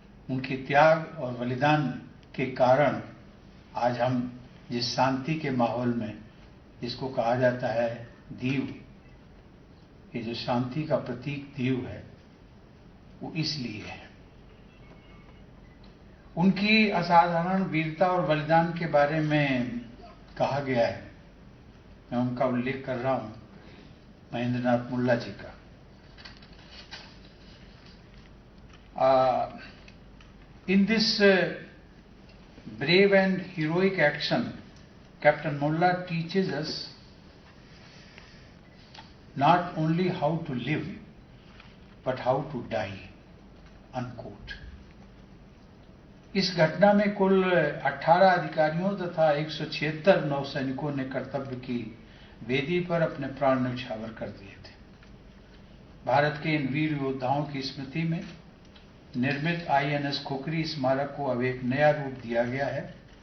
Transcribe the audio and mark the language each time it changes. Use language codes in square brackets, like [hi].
[hi] उनके त्याग और बलिदान के कारण आज हम जिस शांति के माहौल में, जिसको कहा जाता है दीव, ये जो शांति का प्रतीक दीव है, वो इसलिए है। उनकी असाधारण वीरता और बलिदान के बारे में कहा गया है, मैं उनका उल्लेख कर रहा हूं, महेंद्रनाथ मुल्ला जी का। [en] In this brave and heroic action, Captain Mullah teaches us not only how to live, but how to die, unquote. [hi] इस घटना में कुल 18 अधिकारियों तथा 176 नौसैनिकों ने कर्तव्य की वेदी पर अपने प्राण न्यौछावर कर दिए थे। भारत के इन वीर योद्धाओं की स्मृति में निर्मित INS खुकरी स्मारक को अब एक नया रूप दिया गया है।